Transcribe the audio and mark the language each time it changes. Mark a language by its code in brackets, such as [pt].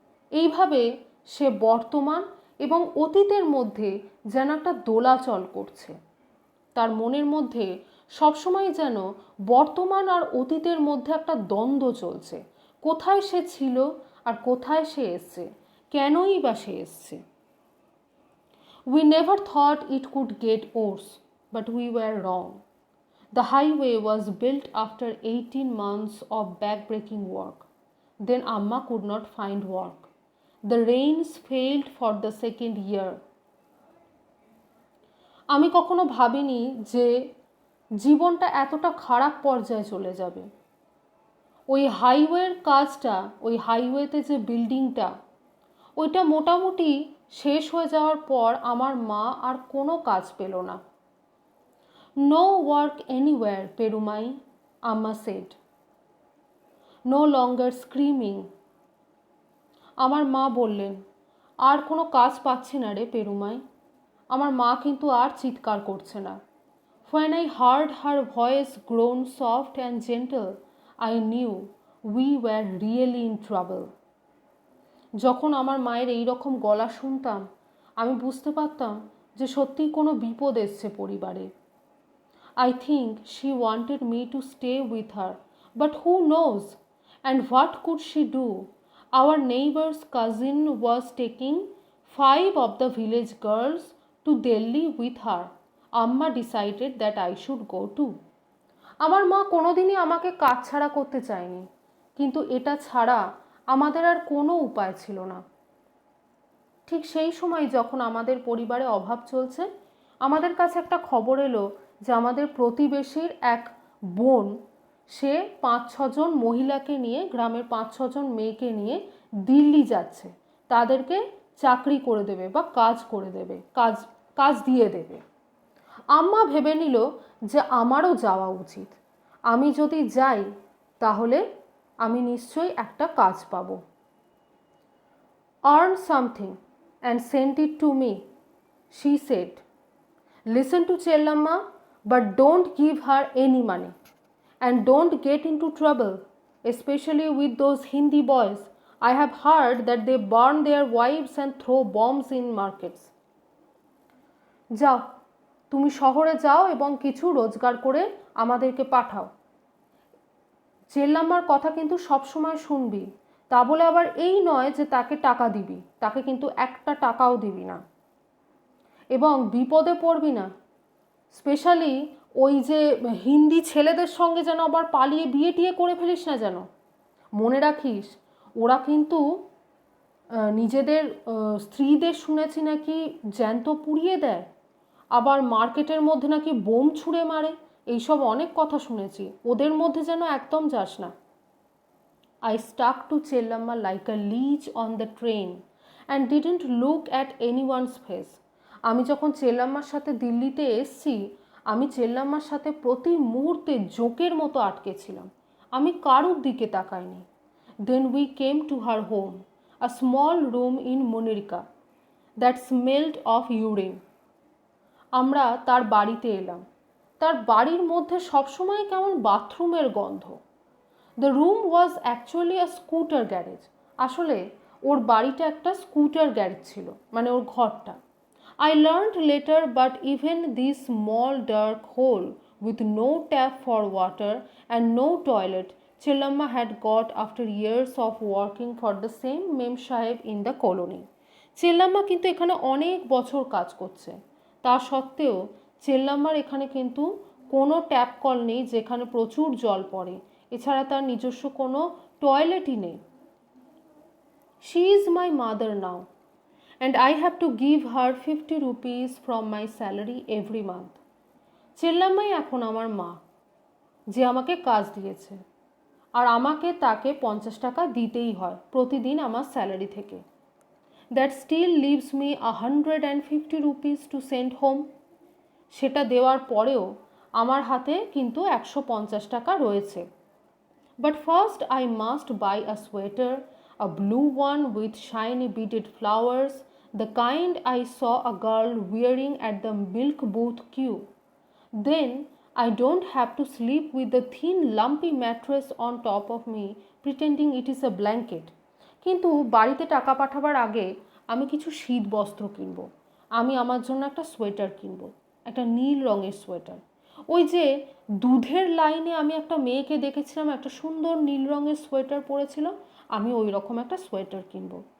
[bn] এইভাবে সে বর্তমান এবং অতীতের মধ্যে যেন একটা দোলাচল করছে। তার মনের মধ্যে সবসময় যেন বর্তমান আর অতীতের মধ্যে একটা দ্বন্দ্ব চলছে, কোথায় সে ছিল আর কোথায় সে এসছে, কেনই বা সে এসছে। [en] We never thought it could get worse, but we were wrong. The highway was built after 18 months of back-breaking work. Then Amma could not find work. The rains failed for the second year. [bn] আমি কখনো ভাবিনি যে জীবনটা এতটা খারাপ পর্যায়ে চলে যাবে। ওই হাইওয়েতে যে বিল্ডিংটা, ওইটা মোটামুটি শেষ হয়ে যাওয়ার পর আমার মা আর কোনো কাজ পেল না। [en] No work anywhere, Perumai, Amma said. No longer screaming. [bn] আমার মা বললেন, আর কোনো কাজ পাচ্ছি না রে পেরুমাই। আমার মা কিন্তু আর চিৎকার করছে না। [en] When I heard her voice grown soft and gentle, I knew we were really in trouble. [bn] যখন আমার মায়ের এই রকম গলা শুনতাম, আমি বুঝতে পারতাম যে সত্যিই কোনো বিপদ এসছে পরিবারে। [en] I think she wanted me to stay with her, but who knows? And what could she do? Our neighbor's cousin was taking 5 of the village girls to Delhi with her. Amma decided that I should go too. [bn] আমার মা কোনোদিনই আমাকে কাজ ছাড়া করতে চায়নি, কিন্তু এটা ছাড়া আমাদের আর কোনো উপায় ছিল না। ঠিক সেই সময় যখন আমাদের পরিবারে অভাব চলছে, আমাদের কাছে একটা খবর এলো যে আমাদের প্রতিবেশীর এক বোন, সে 5-6 জন মহিলাকে নিয়ে, গ্রামের 5-6 জন মেয়েকে নিয়ে দিল্লি যাচ্ছে, তাদেরকে চাকরি করে দেবে বা কাজ করে দেবে, কাজ দিয়ে দেবে। আম্মা ভেবে নিল যে আমারও যাওয়া উচিত। আমি যদি যাই তাহলে আমি নিশ্চয়ই একটা কাজ পাবো। [en] Earn something and send it to me, she said. Listen to Chellamma, but don't give her any money. And don't get into trouble, especially with those Hindi boys. I have heard that they burn their wives and throw bombs in markets. [bn] যাও, তুমি শহরে যাও এবং কিছু রোজগার করে আমাদেরকে পাঠাও। চেল্লাম্মার কথা কিন্তু সবসময় শুনবি, তা বলে আবার এই নয় যে তাকে টাকা দিবি, তাকে কিন্তু একটা টাকাও দিবি না, এবং বিপদে পড়বি না। স্পেশালি ওই যে হিন্দি ছেলেদের সঙ্গে যেন আবার পালিয়ে বিয়ে টিয়ে করে ফেলিস না যেন। মনে রাখিস, ওরা কিন্তু নিজেদের স্ত্রীদের শুনেছি নাকি জ্যান্ত পুড়িয়ে দেয়, আবার মার্কেটের মধ্যে নাকি বোম ছুঁড়ে মারে, এইসব অনেক কথা শুনেছি। ওদের মধ্যে যেন একদম যাস না। [en] I stuck to Chellamma like a leech on the train and didn't look at anyone's face. [bn] আমি যখন চেল্লাম্মার সাথে দিল্লিতে এসছি, আমি চেল্লাম্মার সাথে প্রতি মুহূর্তে জোকের মতো আটকে ছিলাম, আমি কারুর দিকে তাকাইনি। [en] Then we came to her home, a small room in Munirka that smelled of urine. [bn] আমরা তার বাড়িতে এলাম। তার বাড়ির মধ্যে সবসময় কেমন বাথরুমের গন্ধ। [en] The room was actually a scooter garage. [bn] আসলে ওর বাড়িটা একটা স্কুটার গ্যারেজ ছিল, মানে ওর ঘরটা। [en] I learned later, but even this small dark hole with no tap for water and no toilet, Chellamma had got after years of working for the same Mem Saheb in the colony. [bn] চেল্লাম্মা কিন্তু এখানে অনেক বছর কাজ করছে, তা সত্ত্বেও চেল্লাম্মার এখানে কিন্তু কোনো ট্যাপ কল নেই যেখানে প্রচুর জল পড়ে, এছাড়া তার নিজস্ব কোনো টয়লেটই নেই। [en] She is my mother now and I have to give her 50 rupees from my salary every month. [bn] চেল্লাম্মাই এখন আমার মা, যে আমাকে কাজ দিয়েছে, আর আমাকে তাকে 50 টাকা দিতেই হয় প্রতিদিন আমার স্যালারি থেকে। [en] That still leaves me 150 rupees to send home. [bn] সেটা দেওয়ার পরেও আমার হাতে কিন্তু 150 টাকা রয়েছে। [en] But first I must buy a sweater, a blue one with shiny beaded flowers, the kind I saw a girl wearing at the milk booth queue. Then I don't have to sleep with the thin lumpy mattress on top of me pretending it is a blanket. [bn] কিন্তু বাড়িতে টাকা পাঠাবার আগে আমি কিছু শীত বস্ত্র কিনব, আমি আমার জন্য একটা সোয়েটার কিনব, একটা নীল রঙের সোয়েটার। ওই যে দুধের লাইনে আমি একটা মেয়েকে দেখেছিলাম একটা সুন্দর নীল রঙের সোয়েটার পরেছিল, আমি ওই রকম একটা সোয়েটার কিনব।